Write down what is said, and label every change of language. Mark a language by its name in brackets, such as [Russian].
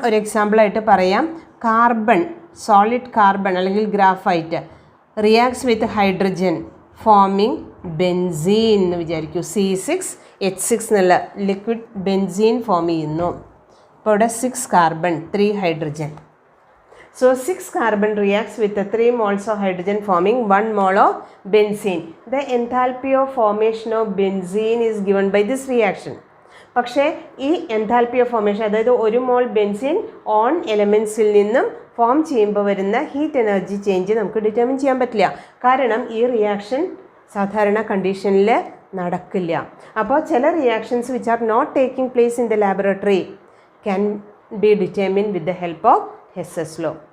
[Malayalam] ഒരു എക്സാമ്പിളായിട്ട് പറയാം. Carbon, solid carbon അല്ലെങ്കിൽ graphite [English] reacts with hydrogen forming benzene [Malayalam] എന്ന് വിചാരിക്കൂ. C6H6 എന്നുള്ള ലിക്വിഡ് ബെൻസീൻ ഫോം ചെയ്യുന്നു. ഇപ്പോൾ ഇവിടെ 6 carbon 3 hydrogen. [English] So 6 carbon reacts with the 3 moles of hydrogen forming 1 mole of benzene. The enthalpy of formation of benzene is given by this reaction. [Malayalam] പക്ഷേ ഈ enthalpy of formation, അതായത് 1 മോൾ benzene on എലമെൻസിൽ നിന്നും form ചെയ്യുമ്പോൾ വരുന്ന heat energy change നമുക്ക് determine ചെയ്യാൻ പറ്റില്ല. കാരണം ഈ റിയാക്ഷൻ സാധാരണ കണ്ടീഷനിൽ നടക്കില്ല. അപ്പോൾ ചില [English] Reactions which are not taking place in the laboratory can be determine with the help of Hess's law.